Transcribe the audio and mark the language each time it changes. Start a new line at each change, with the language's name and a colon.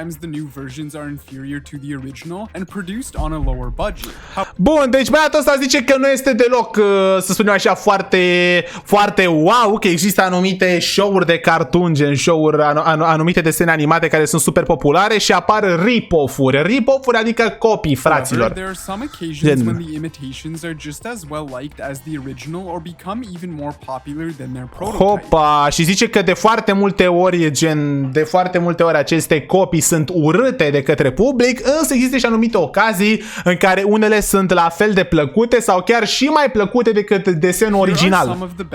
English: New versions are inferior to the original and produced on a lower budget.
Romanian: Bun, deci băiatul ăsta zice că nu este deloc, să spunem așa, foarte wow, că există anumite show-uri de cartoon, gen show-uri, anumite desene animate care sunt super populare și apar rip-off-uri. Rip-off-uri adică copii, fraților.
English: There are some occasions when the imitations are just as well liked as the original or become even more popular than their prototype.
Romanian: Hopa, și zice că de foarte multe ori, aceste copii sunt urâte de către public, însă există și anumite ocazii în care unele sunt la fel de plăcute sau chiar și mai plăcute decât desenul original.